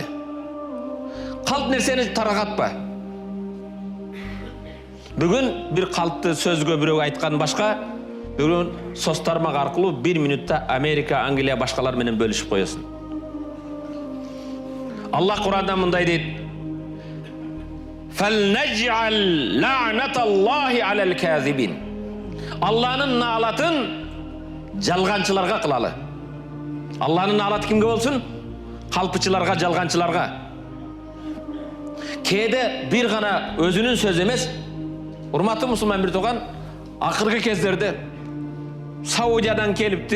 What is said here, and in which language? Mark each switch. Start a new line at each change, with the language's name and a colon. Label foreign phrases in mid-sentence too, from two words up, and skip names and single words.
Kyrgyz: Калп нерсени тарагатпа. Бүгүн бир калпты сөзгө бирөө айткан башка, бүгүн соцтармак аркылуу 1 минутта Америка, Англия башкалар менен бөлүшүп коесуң. Аллах Кур'анда мындай дейт:
Arabic: فَلْنَجْعَلْ لَعْنَةَ اللَّهِ عَلَى الْكَاذِبِينَ.
Turkish: Allah'ın naalatın
Kyrgyz: жалганчыларга кылалы.
Turkish: Allah'ın naalаты
Kyrgyz: кимге болсун? Калпычыларга, жалганчыларга. Кээде бир гана өзүнүн сөзү эмес, урматтуу мусулман бир тууган, акыркы кездерде Саудиядан келиптир.